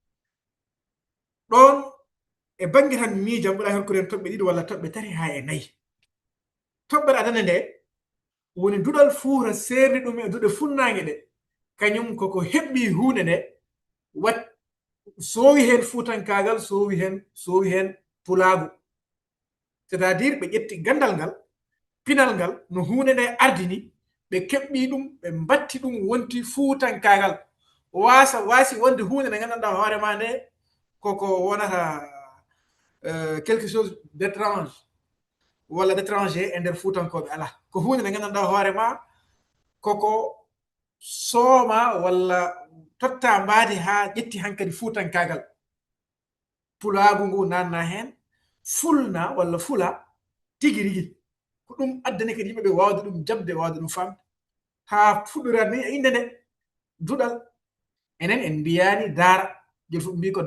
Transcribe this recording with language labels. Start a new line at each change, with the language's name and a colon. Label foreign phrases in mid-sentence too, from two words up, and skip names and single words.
Fula: ɗon e banggue tan miijam ɓuura hakkude hen toɓɓe ɗiɗi walla toɓɓe tati ha e nayyi toɓɓere adana nde woni duɗal Fuuta serdi ɗum e duɗe funnague ɗe kañum koko heɓɓi hunde nde wat sowi hen fuutankagal sowi hen pulago
French: c'est à dire
Fula: ɓe ƴetti gandal ngal pinal ngal no hunde nde ardini ɓe keɓɓi ɗum ɓe mbatti ɗum wonti fuutankagal waasi wonde hunde nde gandanɗa hoore ma nde koko wonata
French: quelque chose d'étrange
Fula: walla d'étranger e nder fuutankoɓe ala ko hunde nde gandanɗa hoore ma koko sooma walla totta mbaade ha ƴetti hankadi fuutankagal pulaagu ngu nanna hen fulna walla fula tigi rigi ko ɗum addani kadi yimɓeɓe wawde ɗum jabde wawde ɗum famde ha fuɗɗorat ni inde nde duɗal enen en mbiyani daara joni fof mbi ko